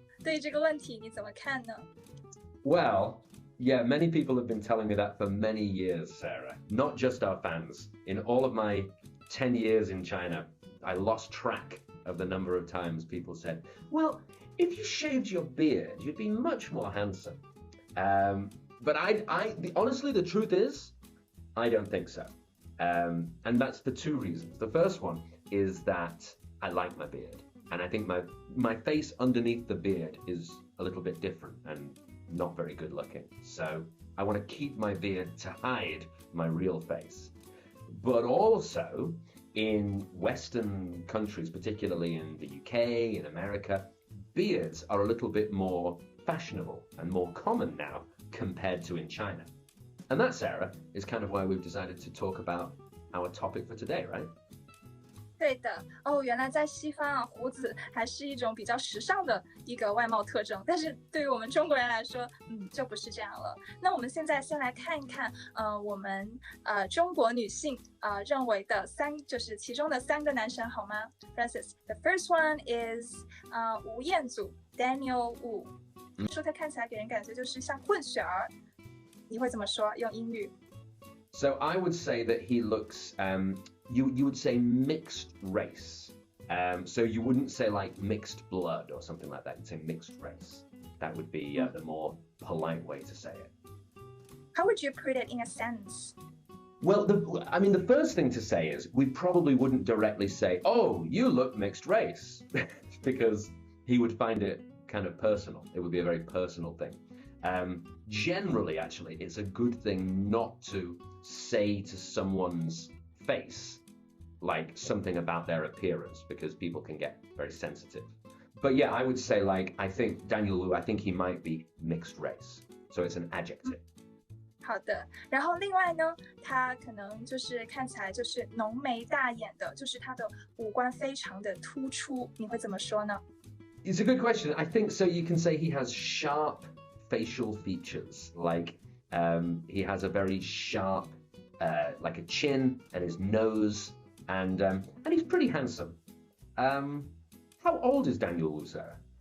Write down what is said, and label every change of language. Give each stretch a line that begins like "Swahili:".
Chinese: 对于这个问题，你怎么看呢？
English: Well, yeah, many people have been telling me that for many years, Sarah. Not just our fans. In all of my 10 years in China, I lost track of the number of times people said, well, if you shaved your beard, you'd be much more handsome. But honestly, the truth is, I don't think so. And that's for two reasons. The first one is that I like my beard. And I think my face underneath the beard is a little bit different and not very good looking. So I want to keep my beard to hide my real face. But also in Western countries, particularly in the UK, in America, beards are a little bit more fashionable and more common now compared to in China. And that, Sarah, is kind of why we've decided to talk about our topic for today, right?
Chinese: 对的哦，原来在西方啊，胡子还是一种比较时尚的一个外貌特征，但是对于我们中国人来说，就不是这样了。那我们现在先来看一看，我们中国女性认为的就是其中的3个男神好吗 ？
English: Francis, the first one is
Chinese: 吴彦祖 Daniel Wu，说他看起来给人感觉就是像混血儿，你会怎么说？用英语
English: ？So I would say that he looks, you would say mixed race. So you wouldn't say like mixed blood or something like that. You'd say mixed race. That would be the more polite way to say it. How would you put it in a sentence? Well, the first thing to say is we probably wouldn't directly say, oh, you look mixed race, because he would find it kind of personal. It would be a very personal thing. Generally, actually, it's a good thing not to say to someone's face like something about their appearance, because people can get very sensitive. But yeah, I would say I think Daniel Wu, I think he might be mixed race. So it's an adjective.
Chinese: 好的，然后另外呢，他可能就是看起来就是浓眉大眼的，就是他的五官非常的突出，你会怎么说呢？
English: It's a good question. I think so. You can say he has sharp facial features, he has a very sharp, like a chin and his nose, and he's pretty handsome. How old is Daniel Wu, Sarah?